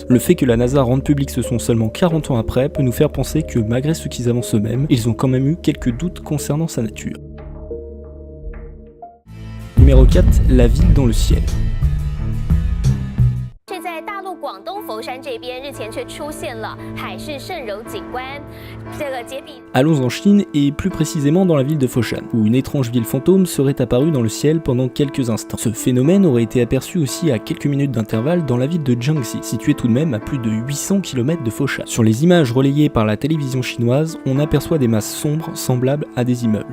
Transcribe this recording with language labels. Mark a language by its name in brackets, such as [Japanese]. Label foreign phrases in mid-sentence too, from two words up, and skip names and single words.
[French] Le fait que la NASA rende public ce son seulement 40 ans après peut nous faire penser que malgré ce qu'ils avancent eux-mêmes, ils ont quand même eu quelques doutes concernant sa nature. Numéro 4, la ville dans le ciel. [Chinese] 山这边日前却出现了海市蜃楼景观，这个接地。 [French] Allons en Chine et plus précisément dans la ville de Foshan, où une étrange ville fantôme serait apparue dans le ciel pendant quelques instants. Ce phénomène aurait été aperçu aussi à quelques minutes d'intervalle dans la ville de Jiangxi, située tout de même à plus de 800 km de Foshan. Sur les images relayées par la télévision chinoise, on aperçoit des masses sombres semblables à des immeubles.